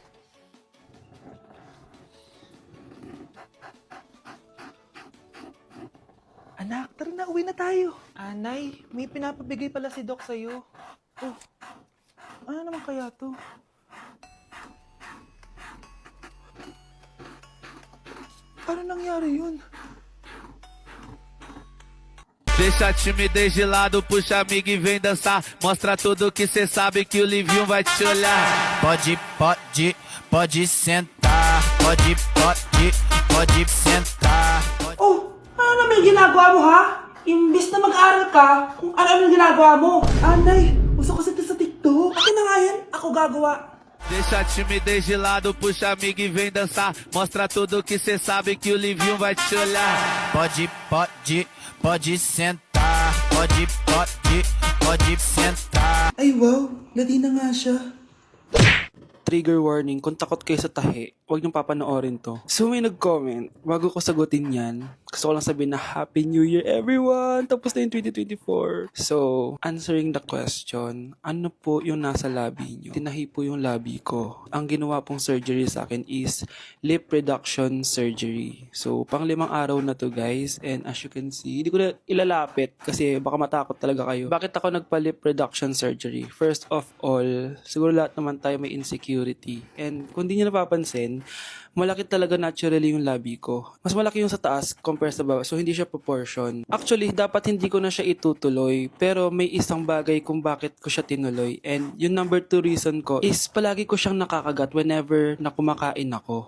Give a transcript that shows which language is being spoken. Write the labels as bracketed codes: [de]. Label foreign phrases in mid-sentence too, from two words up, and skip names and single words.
[tl] Anak, tara na, uwi na tayo. Nay, may pinapabigay pala si Doc sa'yo. Oh, ano naman kaya to? Paano nangyari yun? [pt] Deixa a timidez de lado, puxa amigo e vem dançar. Mostra tudo que cê sabe que o Livinho vai te olhar. Pode sentar. Pode sentar. [tl] Oh, ano naman yung ginagawa mo, ha? Imbis na mag-aral ka, kung ano-ano yung ginagawa mo. Nay, uso kasi ito sa TikTok. Akin na nga yan, ako gagawa. Deixa a timidez de lado, puxa amigo e vem dançar. Mostra tudo que cê sabe que o Livinho vai te olhar. Pode sentar. Pode sentar. Ay wow, Latina nga siya. [en] Trigger warning, [tl] kung takot kayo sa tahi, huwag niyong papanoorin to. So may nag-comment, bago ko sagutin yan, gusto ko lang sabihin na [en] Happy New Year everyone! [tl] Tapos na yung 2024. [en] So, answering the question, [tl] ano po yung nasa labi niyo? Tinahi po yung labi ko. Ang ginawa pong surgery sa akin [en] is lip reduction surgery. So, [tl] pang 5 araw na to [en] guys, and as you can see, [tl] hindi ko na ilalapit kasi baka matakot talaga kayo. Bakit ako nagpa- [en] lip reduction surgery? First of all, [tl] siguro lahat naman tayo may insecurity. And kung di nyo napapansin, malaki talaga naturally yung labi ko. Mas malaki yung sa taas compared press sa baba. So, hindi siya proportion. Actually, dapat hindi ko na siya itutuloy. Pero may isang bagay kung bakit ko siya tinuloy. And yung number 2 reason ko is palagi ko siyang nakakagat whenever na kumakain ako.